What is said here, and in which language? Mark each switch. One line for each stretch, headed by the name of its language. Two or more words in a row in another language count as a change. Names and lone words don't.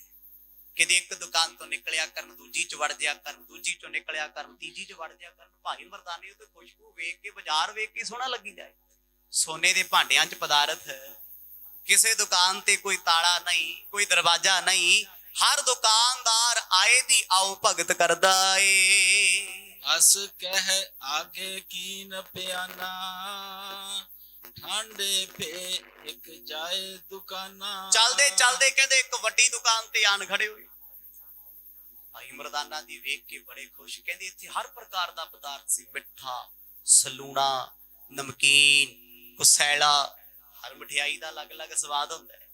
Punjabi: ਕਿਤੇ ਇੱਕ ਦੁਕਾਨ ਤੋਂ ਨਿਕਲਿਆ ਕਰਨ, ਦੂਜੀ ਚ ਵੜ ਜਾ ਕਰਨ, ਦੂਜੀ ਚੋਂ ਨਿਕਲਿਆ ਕਰਨ, ਤੀਜੀ ਚ ਵੜ ਜਾ ਕਰਨ। ਭਾਈ ਮਰਦਾਨੇ ਤੇ ਖੁਸ਼ਬੂ ਵੇਖ ਕੇ, ਬਾਜ਼ਾਰ ਵੇਖ ਕੇ ਸੋਹਣਾ ਲੱਗੀ ਜਾਏ। ਸੋਨੇ ਦੇ ਭਾਂਡਿਆਂ ਚ ਪਦਾਰਥ, ਕਿਸੇ ਦੁਕਾਨ ਤੇ ਕੋਈ ਤਾਲਾ ਨਹੀਂ, ਕੋਈ ਦਰਵਾਜ਼ਾ ਨਹੀਂ, ਹਰ ਦੁਕਾਨਦਾਰ ਆਏ ਦੀ ਆਓ ਭਗਤ ਕਰਦਾ ਏ।
Braj: अस कह आगे कीन प्याना, ਠਾਂਡੇ ਪੇ ਇੱਕ ਜਾਏ ਦੁਕਾਨਾ।
Punjabi: ਚੱਲਦੇ ਚੱਲਦੇ ਕਹਿੰਦੇ ਇੱਕ ਵੱਡੀ ਦੁਕਾਨ ਤੇ ਆਣ ਖੜੇ ਹੋਏ। ਭਾਈ ਮਰਦਾਨਾ ਦੀ ਵੇਖ ਕੇ ਬੜੇ ਖੁਸ਼, ਕਹਿੰਦੇ ਇੱਥੇ ਹਰ ਪ੍ਰਕਾਰ ਦਾ ਪਦਾਰਥ ਸੀ, ਮਿੱਠਾ, ਸਲੂਣਾ, ਨਮਕੀਨ, ਕੁਸੈਲਾ, ਹਰ ਮਠਿਆਈ ਦਾ ਅਲੱਗ-ਅਲੱਗ ਸਵਾਦ ਹੁੰਦਾ ਹੈ।